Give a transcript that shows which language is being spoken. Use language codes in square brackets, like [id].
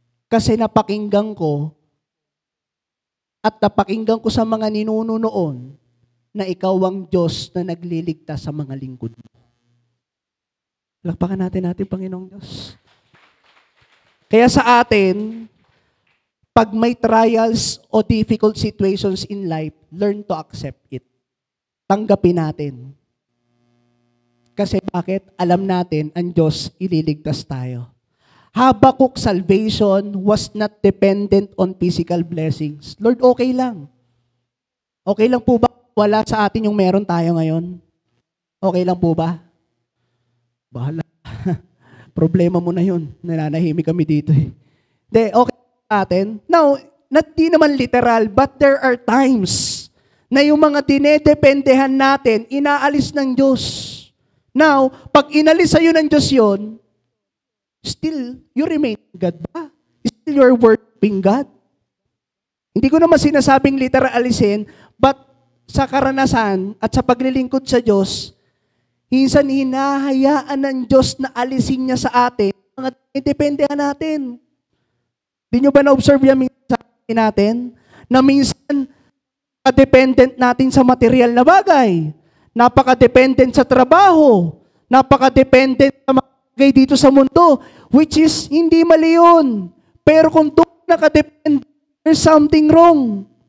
[tl] Kasi napakinggan ko at napakinggan ko sa mga ninuno noon na ikaw ang Diyos na nagliligtas sa mga lingkod mo. Lakpakan natin Panginoong Diyos. Kaya sa atin, pag may [en] trials o difficult situations in life, learn to accept it. [tl] Tanggapin natin. Kasi bakit? Alam natin, ang Diyos ililigtas tayo. [en] Habakuk salvation was not dependent on physical blessings. [tl] Lord, okay lang. Okay lang po ba? Wala sa atin yung meron tayo ngayon. Okay lang po ba? Bahala. Problema mo na yun. Nananahimik kami dito Hindi, okay sa atin. Now, not di naman literal, but [en] there are times [tl] na yung mga dinedependehan natin, inaalis ng Diyos. Now, pag inalis sa'yo ng Diyos yun, [en] still, you remain God [tl] ba? [en] Still you're worshiping God? [tl] Hindi ko naman sinasabing literal alisin, but sa karanasan at sa paglilingkod sa Diyos, minsan hinahayaan ng Diyos na alisin niya sa atin, mga dependehan natin. Di nyo ba na-observe yan minsan natin? Na minsan, napaka-dependent natin sa material na bagay. Napaka-dependent sa trabaho. Napaka-dependent sa mga bagay dito sa mundo. [en] Which is, [tl] hindi mali yun. Pero kung doon nakadepend, [en] there's something wrong.